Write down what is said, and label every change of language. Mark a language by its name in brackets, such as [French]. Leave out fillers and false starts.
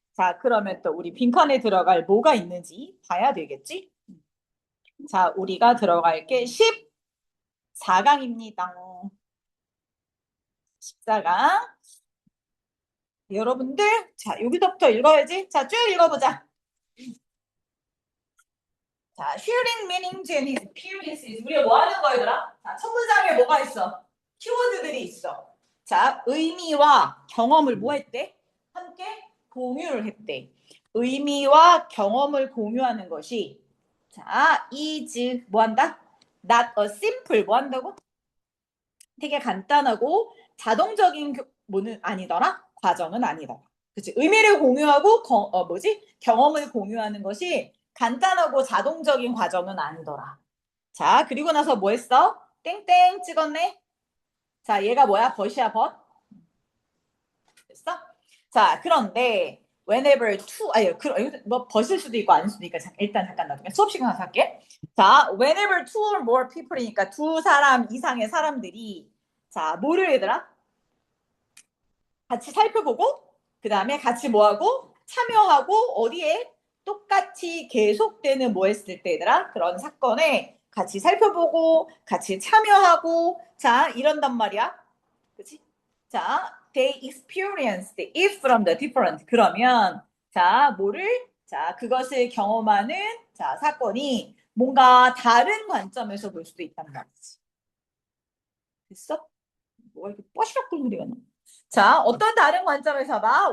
[Korean] 자, 그러면 또 우리 빈칸에 들어갈 뭐가 있는지 봐야 되겠지? 자, 우리가 들어갈 게 14강입니다. 14강. 여러분들, 자, 여기서부터 읽어야지. 자, 쭉 읽어보자. [English] 자, sharing meanings and experiences. [Korean] 우리가 뭐 하는 거얘들아? 자, 첫 문장에 뭐가 있어? 키워드들이 있어. 자, 의미와 경험을 뭐 했대? 함께 공유를 했대. 의미와 경험을 공유하는 것이 자, [English] is [Korean] 뭐 한다? [English] not a simple 뭐 한다고? [Korean] 되게 간단하고 자동적인 뭐는 아니더라? 과정은 아니더라. 그치? 의미를 공유하고 경험을 공유하는 것이 간단하고 자동적인 과정은 아니더라. 자, 그리고 나서 뭐 했어? 땡땡 찍었네. 자, 얘가 뭐야? 벗이야, 벗? 됐어? 자, 그런데 [English] whenever two, [Korean] 뭐 벗을 수도 있고 아닐 수도 있으니까 일단 잠깐 나중에 수업 시간 가서 할게. 자, [English] whenever two or more people [Korean] 이니까 두 사람 이상의 사람들이 자, 뭐를 얘들아? 같이 살펴보고 그 다음에 같이 뭐하고 참여하고 어디에 똑같이 계속되는 뭐 했을 때 얘들아? 그런 사건에 같이 살펴보고 같이 참여하고 자, 이런단 말이야. 그치? [English] 자, they experienced it from the different. [Korean] 그러면 자, 뭐를? 자, 그것을 경험하는 자, 사건이 뭔가 다른 관점에서 볼 수도 있단 말이지. 됐어? 뭐가 이렇게 뽀시락 끓는 소리가 나? 자, 어떤 다른 관점에서 봐?